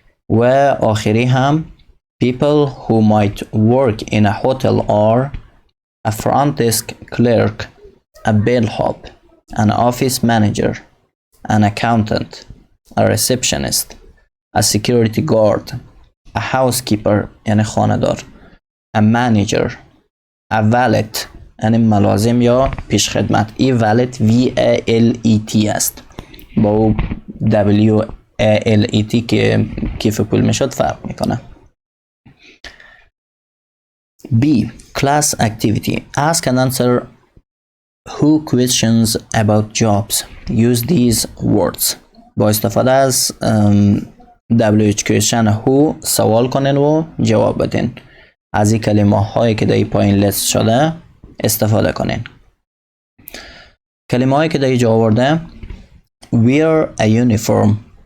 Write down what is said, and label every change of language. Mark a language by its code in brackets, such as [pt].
[en] و آخری هم people who might work in a hotel are a front desk clerk, a bellhop, an office manager, an accountant, a receptionist, a security guard, a housekeeper یعنی خانه‌دار, a manager, a valet [fa] یعنی ملازم یا پیشخدمت. [en] ای valet VALET است با [fa] ALET که کیف پول میشد فرق میکنه. [en] B. Class activity. Ask and answer who questions about jobs. Use these words. [fa] با استفاده از WH question who سوال کنین و جواب بدین. از این کلمه هایی که در پایین لیست شده استفاده کنین. کلمه هایی که در اینجا آورده [en] wear a uniform.